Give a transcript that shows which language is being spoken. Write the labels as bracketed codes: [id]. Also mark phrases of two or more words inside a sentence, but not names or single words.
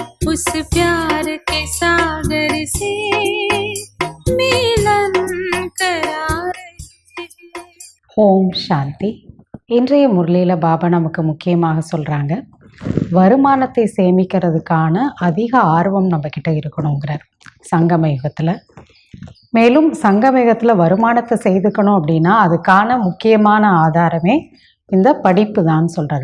[hi] उस प्यार के सागर से मिलन करा रहे हैं। [ta] ஓம் சாந்தி. இன்றைய முரளியில் பாபா நமக்கு முக்கியமாக சொல்கிறாங்க, வருமானத்தை சேமிக்கிறதுக்கான அதிக ஆர்வம் நம்மக்கிட்ட இருக்கணுங்கிறார் சங்கம யுகத்தில். மேலும் சங்கம யுகத்தில் வருமானத்தை செய்துக்கணும் அப்படின்னா அதுக்கான முக்கியமான ஆதாரமே இந்த படிப்பு தான் சொல்கிறார்.